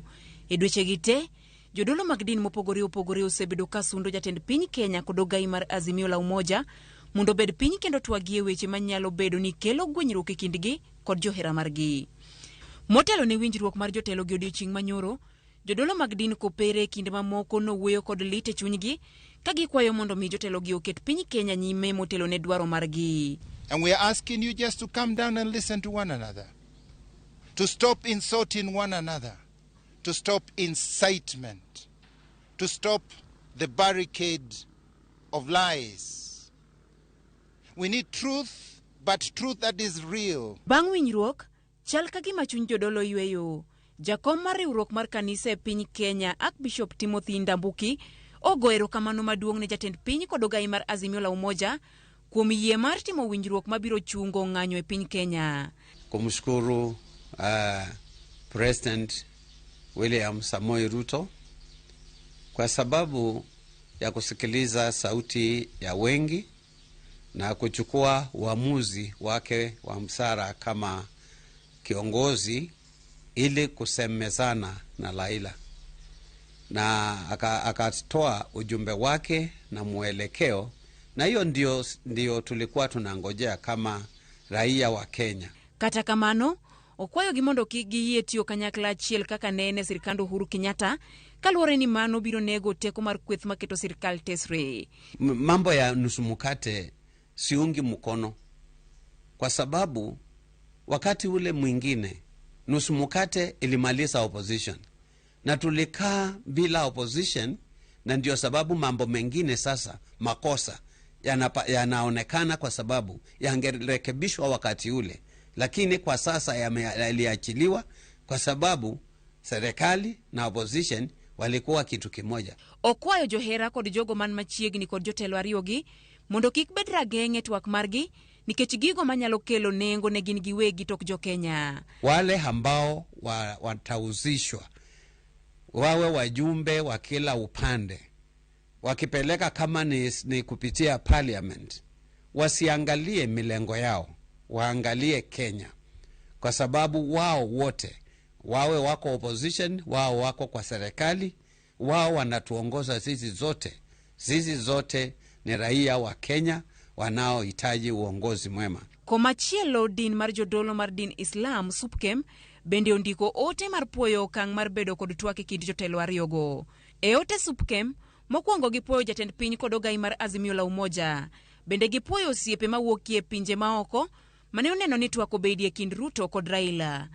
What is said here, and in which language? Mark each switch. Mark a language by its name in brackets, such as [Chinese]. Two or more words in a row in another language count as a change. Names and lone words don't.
[Luo (Kenya and Tanzania)] E dweche gite jodolo mag din mopogore osebedo ka sundo jatend piny Kenya kod ogai mar Azimio la Umoja mondo bed piny kendo twagie weche manyalo bedo ni kelo gwenyruok e kindgi kod johera margi. Motelo ne winjruok mar jotelo gi odiochieng' manyoro, jodolo mag din kopere kinde mamoko nowuoyo kod lit e chunygi ka gikwayo mondo mi jotelo gi oket piny Kenya nyime motelo ne dwaro margi. [English] And we are asking you just to come down and listen to one another, to stop insulting one another, to stop incitement, to stop the barricade of lies. We need truth, but truth that is real. [Luo (Kenya and Tanzania)] Bang' winjruok, chal ka gima chuny jodolo yweyo. Jakom mar riwruok mar kanisa e piny Kenya, Archbishop Timothy Ndambuki, ogo erokamano maduong' ne jatend piny kod ogai mar Azimio la Umoja kuom yie mar timo winjruok mabiro chungo ng'anyo e piny Kenya. [Swahili] Kumshukuru President William Samoei Ruto kwa sababu ya kusikiliza sauti ya wengi na kuchukua uamuzi wake wa msara kama kiongozi ili kusemezana na Laila, na akatoa ujumbe wake na mwelekeo, na hiyo ndio tulikuwa tunangojea kama raia wa Kenya. [Luo (Kenya and Tanzania)] Kata kamano, okwayo gi mondo kik giyie tiyo kanyakla achiel kaka nene sirkand Uhuru Kenyatta, kaluwore ni mano biro nego teko mar kweth maketo sirkal tesre. [Swahili] Mambo ya nusu mkate siungi mkono, kwa sababu wakati ule mwingine nusu mkate ilimaliza opposition na tulikaa bila opposition, na ndio sababu mambo mengine sasa makosa yanaonekana kwa sababu yangerekebishwa wakati ule, lakini kwa sasa yaliachiliwa kwa sababu serikali na opposition walikuwa kitu kimoja. [Luo (Kenya and Tanzania)] Okwayo johera kod jogo man machiegni kod jotelo ariyogi mondo kik bed rageng'e twak margi nikech gigo manyalo kelo nengo ne gin giwegi tok jo Kenya. [Swahili] Wale ambao watauzishwa wawe wajumbe wa kila upande, wakipeleka kama ni kupitia parliament, wasiangalie milengo yao, waangalie Kenya, kwa sababu wao wote wawe wako opposition, wao wako kwa serikali, wao wanatuongoza sisi zote ni raia wa Kenya wanaohitaji uongozi mwema. [Luo (Kenya and Tanzania)] Komachielo, din mar jodolo mar din Islam SUPKEM bende ondiko ote mar puoyo okang' mar bedo kod twak e kind jotelo ariyogo. E ote SUPKEM, mokwongo gipuoyo jatend piny kod ogai mar Azimio la Umoja. Bende gipuoyo osiepe mawuokie pinje maoko mane oneno ni twak obedie kind Ruto kod Raila.